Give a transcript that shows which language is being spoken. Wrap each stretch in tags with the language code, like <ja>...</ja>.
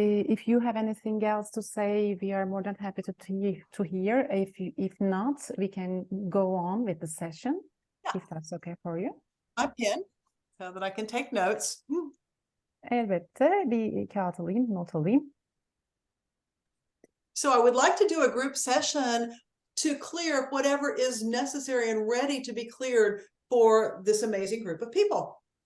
<en>If you have anything else to say, we are more than happy to hear. If not, we can go on with the session, if that's okay for you. My pen, so that I can take notes.</en> <tr>Elbette bir kağıt alayım, not alayım.</tr> <en>So I would like to do a group session to clear whatever is necessary and ready to be cleared for this amazing group of people.</en>